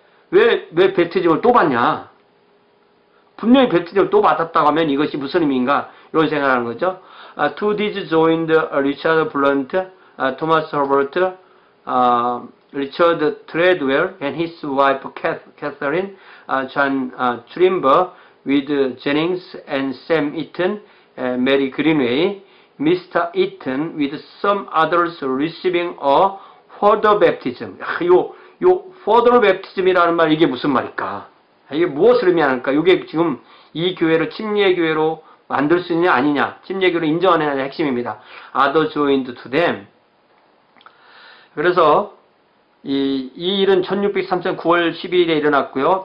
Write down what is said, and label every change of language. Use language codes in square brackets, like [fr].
[ko] 왜 베프티즘을 또 받냐? 분명히 베프티즘을 또 받았다고 하면 이것이 무슨 의미인가? 이런 생각을 하는 거죠. [en] To these joined Richard Blunt, Thomas Herbert, Richard Treadwell and his wife Catherine, John Trimber with Jennings and Sam Eaton, Mary Greenway, Mr. Eaton with some others receiving a further baptism. [ko] 요 further baptism이라는 말, 이게 무슨 말일까? 이게 무엇을 의미하는가? 이게 지금 이 교회를 침례교회로 만들 수 있냐 아니냐, 침례교회로 인정하느냐의 핵심입니다. [en] Other joined to them. [ko] 그래서 이 일은 1633년 9월 12일에 일어났고요.